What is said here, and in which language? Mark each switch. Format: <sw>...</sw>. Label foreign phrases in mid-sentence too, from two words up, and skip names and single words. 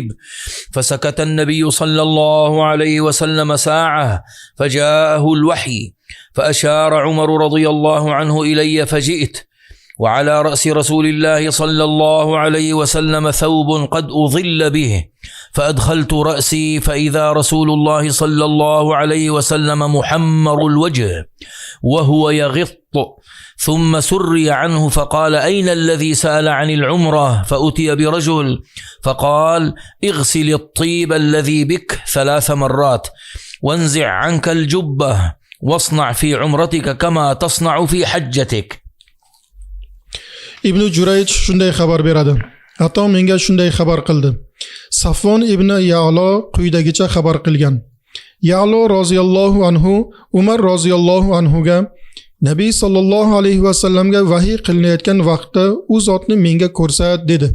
<ar>فسكت النبي صلى الله عليه وسلم ساعة فجاءه الوحي فأشار عمر رضي الله عنه إلي فجئت وعلى رأس رسول الله صلى الله عليه وسلم ثوب قد أظل به فأدخلت رأسي فإذا رسول الله صلى الله عليه وسلم محمر الوجه وهو يغط ثم سري عنه فقال أين الذي سأل عن العمرة؟ فأتي برجل فقال اغسل الطيب الذي بك 3 مرات وانزع عنك الجبة واصنع في عمرتك كما تصنع في حجتك.</ar> <uz>Ibn Jurayj shunday xabar beradi. Hatto menga shunday xabar qildi. Safvon ibn Ya'lo quyidagicha xabar qilgan. Ya'lo</uz> <ar>رضي الله عنه</ar> <uz>Umar</uz> <ar>رضي الله عنه</ar> <uz>Nabiy</uz> <ar>صلى الله عليه وسلم</ar> <uz>vahiy qilinayotgan vaqtda u zotni menga ko'rsat dedi.</uz>